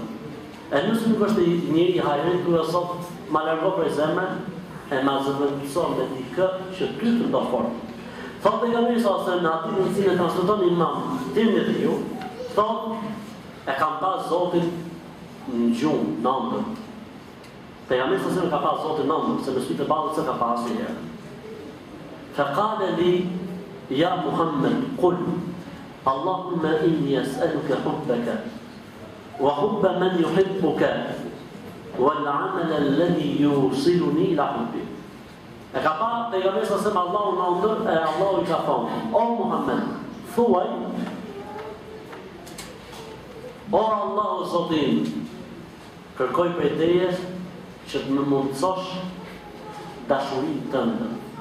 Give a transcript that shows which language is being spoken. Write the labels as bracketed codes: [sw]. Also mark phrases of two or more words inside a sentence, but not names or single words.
[sq] E nëse nuk është njëri i hajrit, po jo Zot, ma largo prej zemre e ma zëvendëson me dikë që ty të do fort. Thotë pejgamberi [ar] صلى الله عليه وسلم [sq] në atë në cilën transmeton Imam Tirmidhiu, thotë e kam pas Zotin në gjumë, në ëndër. Pejgamberi [ar] صلى الله عليه وسلم [sq] ka pas Zotin në ëndër, se në sytë e ballës se ka pasur herë. [ar] فقال لي يا محمد قل اللهم إني أسألك حبك وحب من يحبك والعمل الذي يوصلني إلى حبك. [sq] E ka pa pejgamberi [ar] صلى الله عليه وسلم [sq] Allahu në ëndër, e Allahu i ka thonë: O Muhammed, thuaj, o Allahu Zotin, kërkoj prej teje që të më mundësosh dashurinë tënde.